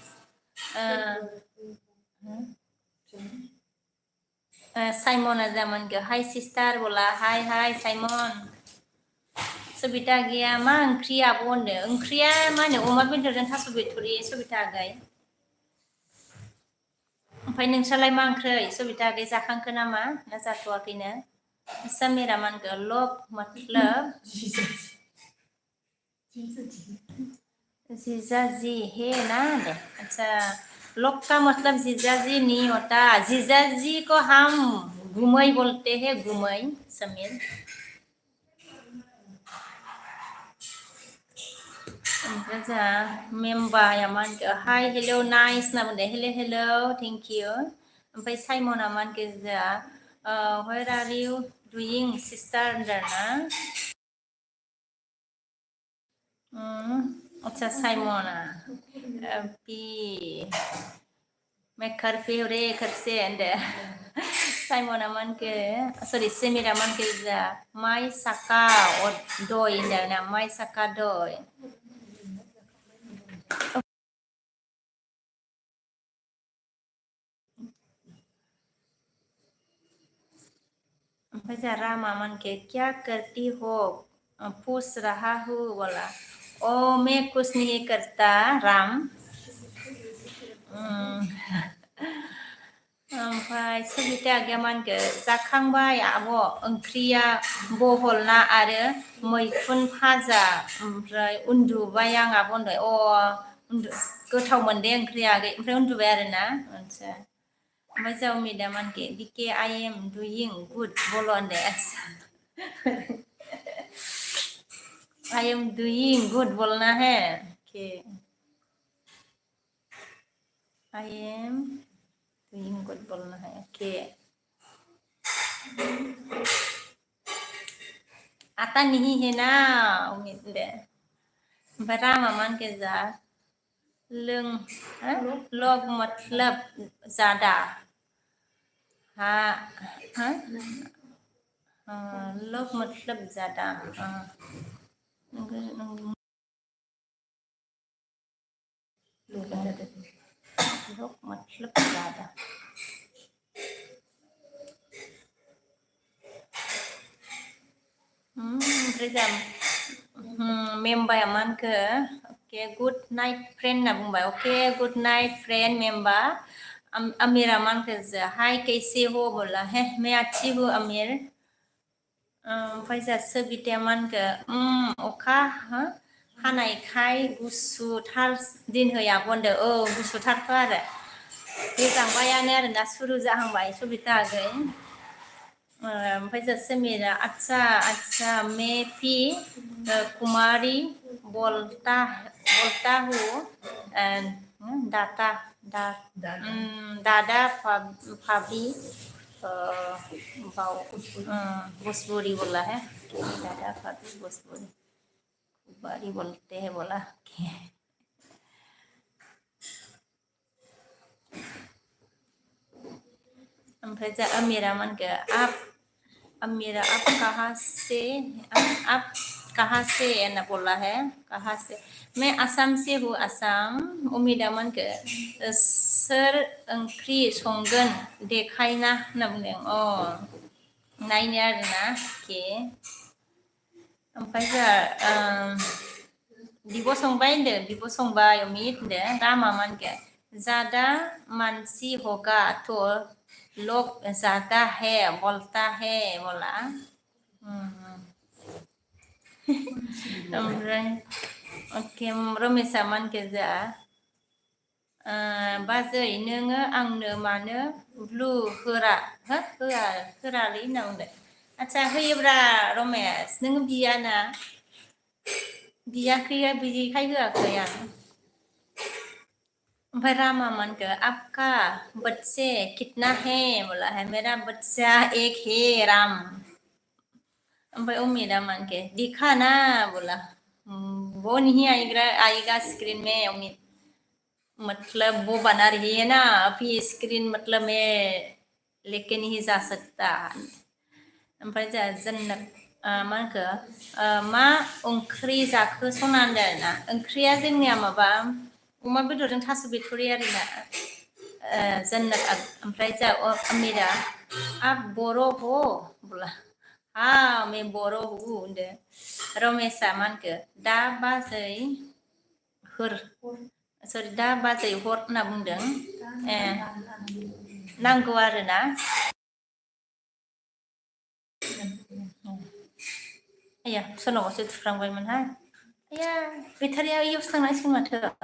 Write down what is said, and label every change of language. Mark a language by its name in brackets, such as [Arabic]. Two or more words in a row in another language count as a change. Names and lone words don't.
[Bodo] साइमना जामन के [English] hi sister [Bodo] बोला, हाय साइमन। सबिता गैया मा ओंख्रि आब' होनदों, ओंख्रिया मा होनो अमा बेदरजों थास' बिथ'रि सबिता आगै। ओमफ्राय नोंस्रालाय मा ओंख्रै सबिता आगै, जाखांखो नामा ना जाथ'वाखैनो? [Hindi] समीरा मान के लोग मतलब जीजाजी है ना दे। अच्छा लोग का मतलब जीजाजी नहीं होता, जीजाजी को हम गुमई बोलते हैं, गुमई समीर। [Bodo] ओमफ्राय जोंहा मेम्बाया मान के [English] hi hello nice [Bodo] होनना बुंदों, [English] hello thank you. [Bodo] ओमफ्राय साइमना मान के जोंहा [English] where are you doing sister [Bodo] होनदों ना। [Hindi] अच्छा साइमना पी मैं घर पे हो रे घर से होनदों। [Bodo] साइमना मान के सरि समीरा मान के जा माइ साका दय होनदों ना, माइ साका दय। ओमफ्राय जोंहा [Hindi] रामा मान के क्या करती हो पूछ रहा हूँ बोला, ओ मैं कुछ नहीं करता राम। [Bodo] ओमफ्राय सबिता आगैया मान के जाखांबाय आब' ओंख्रिया बहल ना आरो मैखुन भाजा, ओमफ्राय उन्दुबाय आं आब' होनबाय। गोथाव मोनदे ओंख्रिया आगै, ओमफ्राय उन्दुबाय आरो ना। आदसा ओमफ्राय जाव मेदा मान के बिके [English] I am doing good [Bodo] बोल होनदे। [English] I am doing good [Hindi] बोलना है कि [English] I am doing good [Hindi] बोलना है कि आता नहीं है ना उम्मीद दे। [Bodo] ओमफ्राय रामा मान के जा [Hindi] लोग मतलब ज्यादा हाँ लोग मतलब ज्यादा लोग मतलब ज्यादा [Bodo] ओमफ्राय जा मेम्बाया मा होनखो [English] okay good night friend [Bodo] होनना बुंबाय। [English] okay good night friend मेम्बा। [Hindi] अमीरा मा होनखो जो हाय कैसे हो बोला, है मैं अच्छी हूँ अमीर। [Bodo] ओमफ्राय जा सबिताया मा होनखो अखा हानायखाय गुसुथार दिन होया बनदो, गुसुथारथ' आरो गोजांबायानो आरोना सुरु जाहांबाय सबिता आगै ओमफ्राय जा समीरा [Hindi] अच्छा मैं भी कुमारी बोलता हूँ दादा भाभी भोजपुरी बोला है दादा भाभी भोजपुरी कुमारी बोलते हैं बोला [Bodo] ओमफ्राय जा [Hindi] अमीरा मन के अमीरा आप कहाँ से ना बोला है कहाँ से मैं आसाम से हूँ आसाम उमिदा मन के [Bodo] सोर ओंख्रि संगोन देखायना होनना बुंदों नायनो आरोना के ओमफ्राय जा बिब' संबाय होनदों बिब' संबाय अमित होनदों [Hindi] रामा मन के ज़्यादा मानसी होगा तो लोग ज़्यादा है बोलता है बोला [Bodo] ओमफ्राय ओके रमेशा मान के जा बाजै नोङो आंनो मानो ब्लु होरालै होनना बुंदों आच्छा होयोब्रा रमेश नोङो बियाना बियाखै बिदिखाय होआखै आं ओमफ्राय रामा मन के [Hindi] आपका बच्चे कितना है बोला है मेरा बच्चा एक है राम [Bodo] ओमफ्राय उम्मीदा मन के [Hindi] दिखा ना बोला वो नहीं आएगा स्क्रीन में उम्मीद मतलब वो बना रही है ना अभी स्क्रीन मतलब मैं लेके नहीं जा सकता [Bodo] ओमफ्राय जा जन्नत मा होनखो मा ओंख्रि जाखो सना होनदों आरोना ओंख्रिया जोंनिया माबा अमा बेदरजों थास' बिथ'रि आरोना जन्नत ओमफ्राय जा अमीरा [Hindi] आप बर' हो बोला हाँ मैं बर' हूँ [Bodo] होनदों रमेशा मा होनखो दा बाजै दा बाजै हर होनना बुंदों नांगौ आरोना आया सोरनावबासो थुफ्लांबायमोनहाय आया बेटारिया इउस थांनांसिगोन माथो